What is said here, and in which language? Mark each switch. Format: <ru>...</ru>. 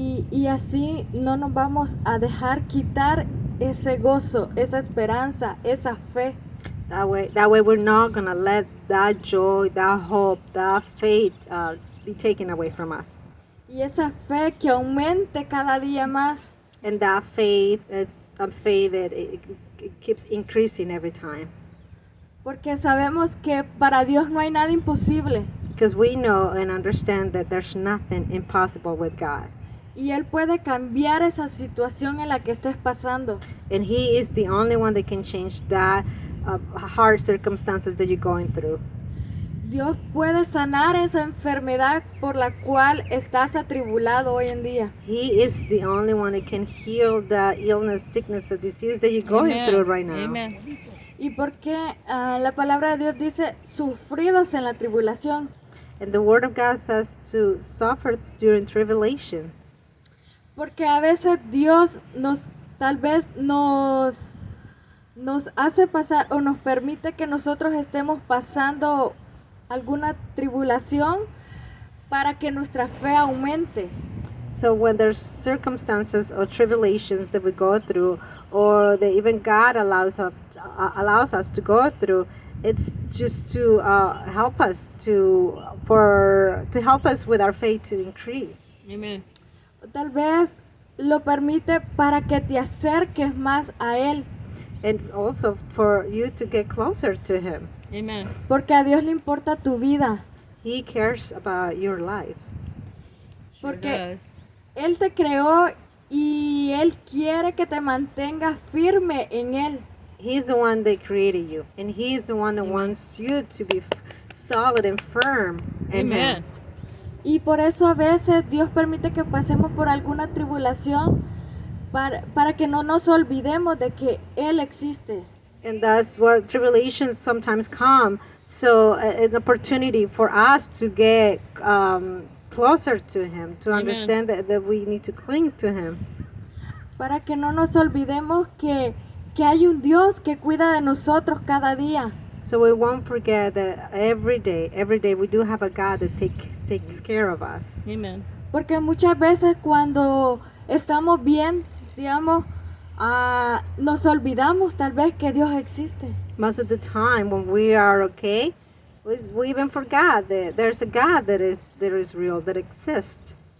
<es>Y así no nos vamos a dejar quitar ese gozo, esa esperanza, esa fe.</es> <en>That way we're not gonna let that joy, that hope, that faith be taken away from us.</en> <es>Y esa fe que aumente cada día más.</es> <en>And that faith is a faith that it keeps increasing every time.</en> <es>Porque sabemos que para Dios no hay nada imposible.</es> <en>Because we know and understand that there's nothing impossible with God.</en> <es>Y Él puede cambiar esa situación en la que estés pasando.</es> <en>And He is the only one that can change that hard circumstances that you're going through.</en> <es>Dios puede sanar esa enfermedad por la cual estás atribulado hoy en día.</es> <en>He is the only one that can heal the illness, sickness, or disease that you're going Amen. through right now. Amen.</en> <es>Y porque la palabra de Dios dice, sufridos en la tribulación.</es> <en>And the Word of God says to suffer during tribulation.</en> <es>Porque a veces Dios tal vez nos hace pasar o nos permite que nosotros estemos pasando alguna tribulación para que nuestra fe aumente.</es> <en>So when there's circumstances or tribulations that we go through, or that even God allows us to go through, it's just to help us to help us with our faith to increase. Amen.</en> <es>O tal vez lo permite para que te acerques más a Él.</es> <en>And also for you to get closer to Him. Amen.</en> <es>Porque a Dios le importa tu vida.</es> <en>He cares about your life. Sure</en> <es>Porque</es> <en>does.</en> <es>Él te creó y Él quiere que te mantengas firme en Él.</es> <en>He's the one that created you, and He's the one that wants you to be solid and firm in Amen. Him.</en> <es>Y por eso a veces Dios permite que pasemos por alguna tribulación para que no nos olvidemos de que Él existe.</es> <en>And that's where tribulations sometimes come. So an opportunity for us to get closer to Him, to Amen. understand that we need to cling to Him.</en> <es>Para que no nos olvidemos que hay un Dios que cuida de nosotros cada día.</es> <en>So we won't forget that every day we do have a God that takes care of us. Amen.</en> <es>Porque muchas veces cuando estamos bien, digamos, nos olvidamos tal vez que Dios existe.</es> <en>Most of the time when we are okay, we even forgot that there's a God that is real, that exists.</en>